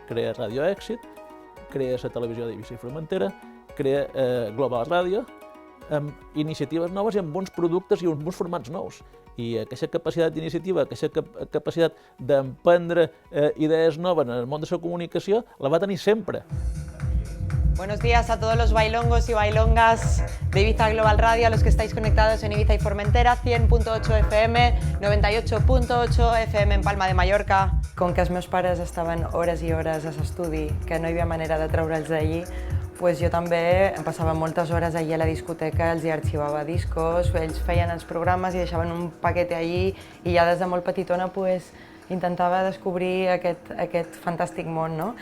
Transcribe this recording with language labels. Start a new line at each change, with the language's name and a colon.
Catalan: Crea Radio Èxit, crea la televisió d'Eivissa i Formentera, crea Global Ràdio, amb iniciatives noves i amb bons productes i amb bons formats nous. I aquesta capacitat d'iniciativa, aquesta capacitat d'emprendre idees noves en el món de la comunicació, la va tenir sempre.
Spanish: Buenos días a todos los bailongos y bailongas de Ibiza Global Radio, a los que estáis conectados en Ibiza y Formentera, 100.8 FM, 98.8 FM en Palma de Mallorca.
Catalan: Com que els meus pares estaven hores i hores a l'estudi, que no hi havia manera de treure'ls d'allí, jo també em passava moltes hores allí a la discoteca, els hi arxivava discos, ells feien els programes i deixaven un paquet allí i ja des de molt petitona intentava descobrir aquest fantàstic món.